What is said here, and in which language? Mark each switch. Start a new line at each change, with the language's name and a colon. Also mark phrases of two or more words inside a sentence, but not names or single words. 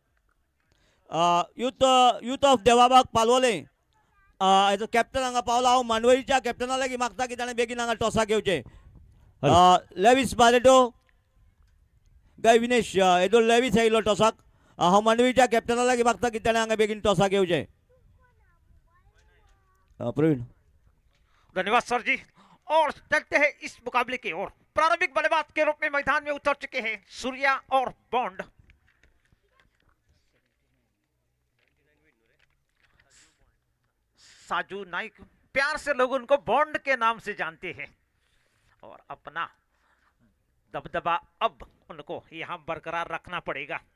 Konkani: यूथ ऑफ देवाबाग पालवले हेजो कॅप्टन हांगा पावला. हांव मांडवळीच्या कॅप्टना लागीं मागता की ताणें बेगीन हांगा टॉसाक घेवचें. लेविस बारेटो गाय विनेश हेजो लेविस येयलो टॉसाक. हांव मांडवीच्या कॅप्टना लागीं मागता की ताणें हांगा बेगीन टॉसाक घेवचें. प्रवीण.
Hindi: धन्यवाद सर जी। और चलते हैं इस मुकाबले की ओर। प्रारंभिक बल्लेबाज के रूप में मैदान में उतर चुके हैं सूर्या और बॉन्ड। साजू नाइक, प्यार से लोग उनको बॉन्ड के नाम से जानते हैं और अपना दबदबा अब उनको यहां बरकरार रखना पड़ेगा।